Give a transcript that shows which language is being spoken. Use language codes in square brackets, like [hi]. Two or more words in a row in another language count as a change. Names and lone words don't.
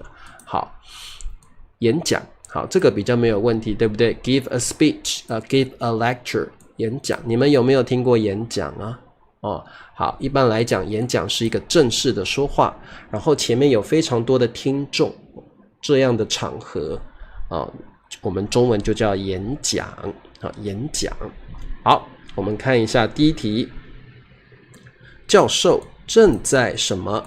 [zh] 好，演講。好，這個比較沒有問題，對不對？ [en] Give a speech， give a lecture， [zh] 演講。你們有沒有聽過演講啊？好，一般來講，演講是一個正式的說話，然後前面有非常多的聽眾， 這樣的場合我們中文就叫演講演講。好，我們看一下第一題，教授正在什麼？